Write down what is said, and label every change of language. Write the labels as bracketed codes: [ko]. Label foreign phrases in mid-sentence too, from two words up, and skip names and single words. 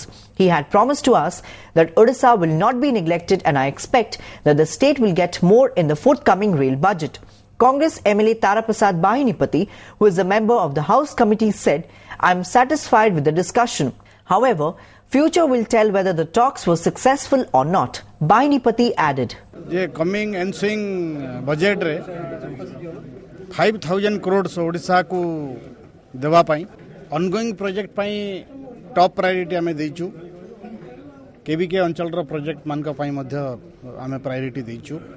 [en] He had promised to us that Odisha will not be neglected, and I expect that the state will get more in the forthcoming rail budget." Congress MLA Tara Prasad Bahinipati, who is a member of the House Committee, said, "I'm satisfied with the discussion. However, future will tell whether the talks were successful or not." Bahinipati added, [or] ଯେ [en] coming ensuing budget [or] ରେ 5,000 କୋଟି ଓଡ଼ିଶା କୁ ଦେବା ପାଇଁ [en] ongoing project [or] ପାଇଁ [en] top priority [or] ଆମେ ଦେଇଛୁ KBK ଅଞ୍ଚଳ ର ପ୍ରୋଜେକ୍ଟ ମାନଙ୍କ ପାଇଁ ମଧ୍ୟ ଆମେ ପ୍ରାୟୋରିଟି ଦେଇଛୁ